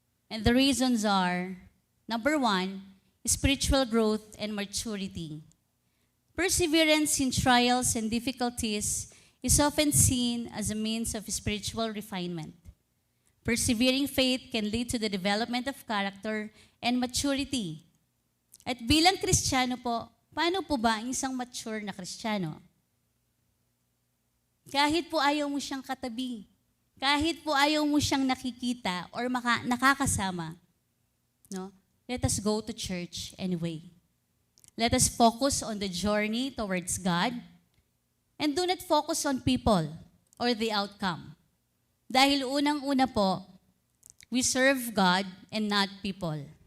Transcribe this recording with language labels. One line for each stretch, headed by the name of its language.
English: And the reasons are, number 1, spiritual growth and maturity. Perseverance in trials and difficulties is often seen as a means of spiritual refinement. Persevering faith can lead to the development of character and maturity.
Filipino: At bilang Kristiyano po, paano po ba ang isang mature na Kristiyano? Kahit po ayaw mo siyang katabi, kahit po ayaw mo siyang nakikita or nakakasama, no?
English: Let us go to church anyway. Let us focus on the journey towards God and do not focus on people or the outcome.
Filipino: Dahil unang-una po,
English: we serve God and not people.